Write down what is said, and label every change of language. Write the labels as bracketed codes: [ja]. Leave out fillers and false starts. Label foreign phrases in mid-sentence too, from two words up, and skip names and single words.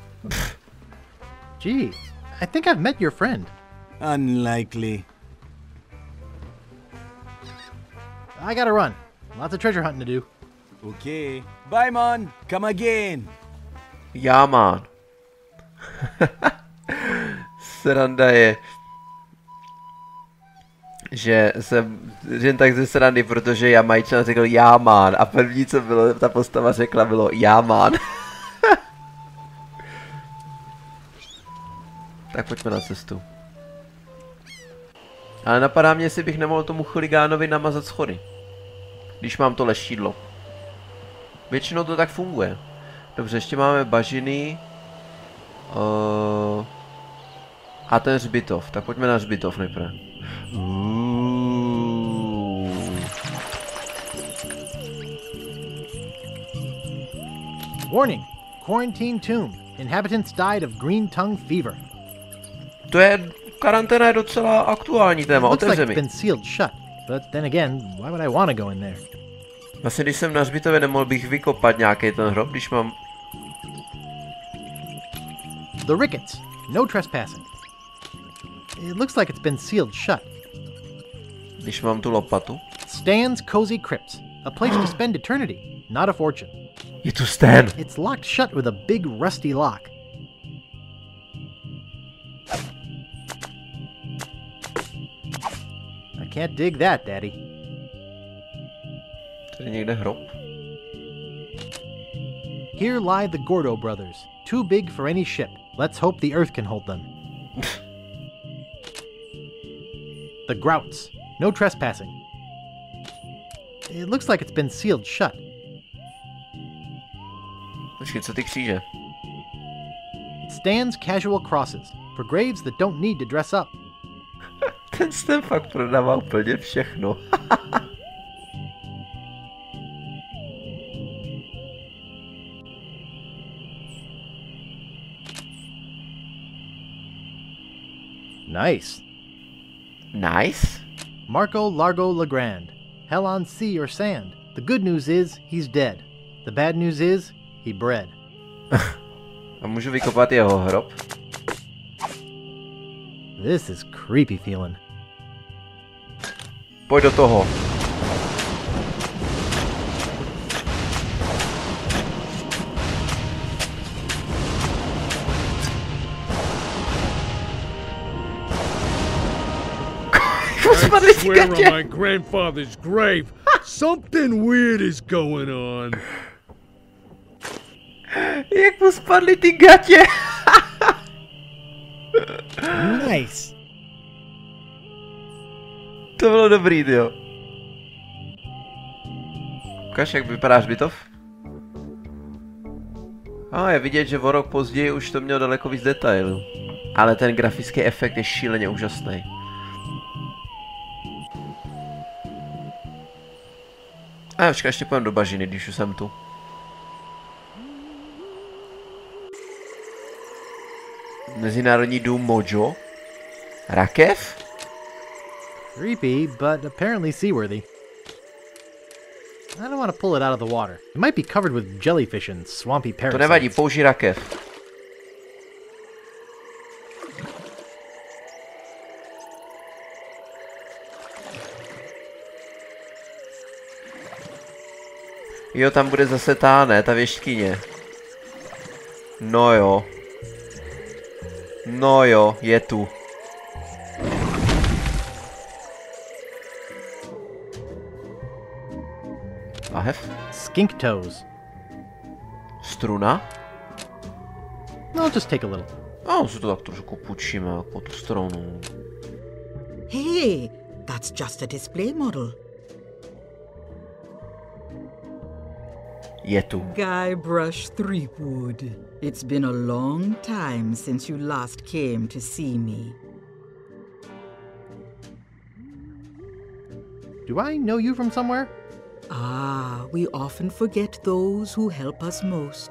[en] Gee, I think I've met your friend. Unlikely. I gotta run. Lots of treasure hunting to do. Okay. Bye, man. Come again. Yeah, man. [cs] Sranda je, že jsem jen tak ze srandy, protože Jamajčan řekl [en] já man [cs] a první, co bylo, ta postava řekla, bylo [en] já man. [cs] Tak pojďme na cestu. Ale napadá mě, jestli bych nemohl tomu chuligánovi namazat schody. Když mám to leštidlo. Většinou to tak funguje. Dobře, ještě máme bažiny. A ten hřbitov. Tak pojďme na hřbitov nejprve. [en] Warning! Quarantine tomb. Inhabitants died of green tongue fever. [cs] To je, karanténa je docela aktuální téma, otevře mi. [en] It's been sealed shut, but then again, why would I want to go in there? [cs] Vlastně když jsem na hřbitově, nemohl bych vykopat nějaký ten hrob, když mám... [en] The Ricketts. No trespassing. It looks like it's been sealed shut. [cs] Když mám tu lopatu. [en] Stan's Cozy Crypts. A place to spend eternity, not a fortune. [cs] Je tu Stan. [en] It's locked shut with a big rusty lock. I can't dig that, Daddy. [cs] Tady někde hrob. [en] Here lie the Gordo brothers, too big for any ship. Let's hope the Earth can hold them. The Grouts. No trespassing. It looks like it's been sealed shut. [cs] Počkej, co ty kříže? [en] Stan's Casual Crosses. For graves that don't need to dress up. [cs] Ten Stan fakt prodává úplně všechno. [en] Nice. Nice? Marco Largo Legrand. Hell on sea or sand. The good news is, he's dead. The bad news is, he bred. [cs] A můžu vykopat jeho hrob? [en] This is creepy feeling. [cs] Pojď do toho. [en] I swear on my grandfather's grave, something weird is going on. [cs] Jak mu spadly ty gatě? [en] Nice. [cs] To bylo dobrý, tyjo. Ukaž, jak vypadá hřbitov? A je vidět, že o rok později už to mělo daleko víc detailů. Ale ten grafický efekt je šíleně úžasný. A počkej, ještě půjdem do bažiny, když už jsem tu. Mezinárodní dům Mojo? Rakev? [en] Creepy, but apparently seaworthy. I don't want to pull it out of the water. It might be covered with jellyfish and swampy [cs] To [en] parasites. [cs] nevadí, použij rakev. Jo, tam bude zase ta věštkyně. No jo. No jo, je tu. Lahev? [en] Skink toes. [cs] Struna? [en] No, just take a little. [cs] A si to tak trošku půjčíme po tu stranu. [en] Hey, that's just a display model. [cs] Je tu. [en] Guybrush Threepwood. It's been a long time since you last came to see me. Do I know you from somewhere? Ah, we often forget those who help us most.